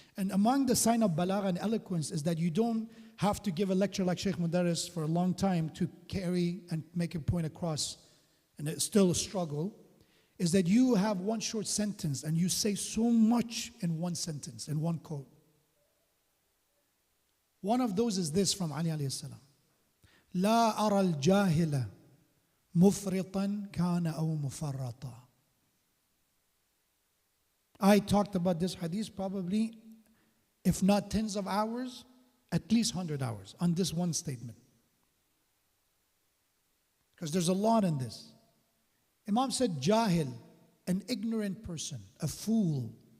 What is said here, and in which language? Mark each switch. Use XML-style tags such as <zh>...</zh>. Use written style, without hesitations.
<en>And among the sign of balagha and eloquence is that you don't have to give a lecture like Sheikh Modarres for a long time to carry and make a point across, and it's still a struggle, is that you have one short sentence and you say so much in one sentence, in one quote. One of those is this from Ali alayhi salam.</en> <ar>لا أرى الجاهل مفرطا كان أو مفرطا.</ar> <en>I talked about this hadith probably, if not tens of hours, at least 100 hours on this one statement. Because there's a lot in this. Imam said, Jahil, an ignorant person, a fool.</en>